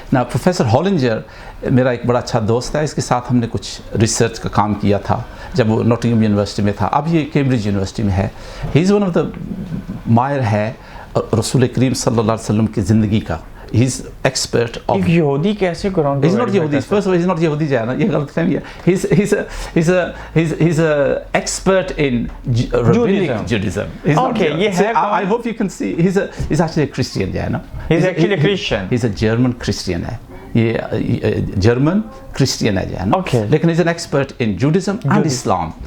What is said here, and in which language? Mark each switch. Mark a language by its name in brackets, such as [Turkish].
[Urdu] Now professor ہالنجر میرا ایک بڑا اچھا دوست ہے, اس کے ساتھ ہم نے کچھ ریسرچ کا کام کیا تھا جب وہ نوٹنگہم یونیورسٹی میں تھا. اب یہ کیمبرج یونیورسٹی میں ہے. [English] he is one of the [Urdu] माहिर है रसूल करीम सल्लल्लाहु अलैहि वसल्लम की ज़िंदगी का। [English] He is expert of. [Urdu] एक यहूदी कैसे कुरान को [English] He's not Yehudi. First of all, he's not Yehudi [Urdu] जो है ना, ये गलत फहमी है। [English] He's a expert in rabbinic Judaism. He's not [Urdu] Okay, ये है [English] I hope you can see. He's actually a Christian [Urdu] जो है ना। [English] He's actually a Christian. He's a German Christian है। [Urdu] ये जर्मन क्रिश्चियन है जो है ना। [English] Okay. लेकिन he's an expert in Judaism and Islam.